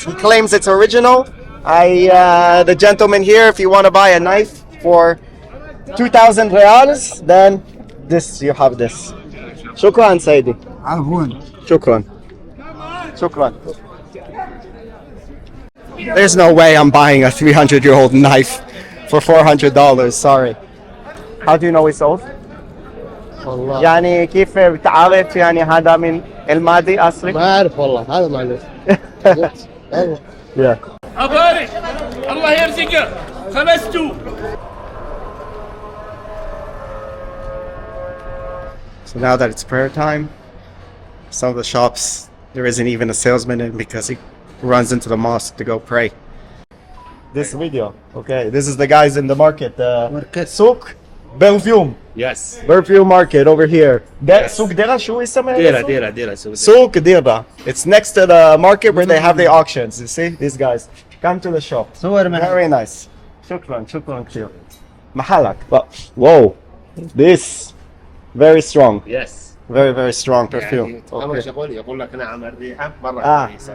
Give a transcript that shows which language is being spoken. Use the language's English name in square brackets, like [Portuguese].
[English] He claims it's original. The gentleman here, if you want to buy a knife for 2,000 reals, then this, you have this. [Arabic] Shukran, Saidi. عفوا. Shukran. Shukran. [English] There's no way I'm buying a 300-year-old knife for $400. Sorry. How do you know it's old? [Arabic] والله يعني كيف بتعرف يعني هذا من الماضي أصلي؟ ما أعرف والله هذا معلش. [English] Yeah. [Arabic] أبارك الله يرزقك خمسته. [English] So now that it's prayer time, some of the shops, there isn't even a salesman in because he runs into the mosque to go pray. This video, okay, this is the guys in the market, Souk Perfume. Yes. Perfume market over here. Yes. Souk Dira, شو اسمها؟ [Arabic] ديرة [English] Souk Dira. It's next to the market where they have the auctions. You see, these guys come to the shop. Very nice. شكرا كثير. محلك. Whoa, this very strong. Yes. Very, very strong perfume. [Arabic] أول [English] Okay. [Arabic] شغل يقول لك نعم الريحة مرة كويسة.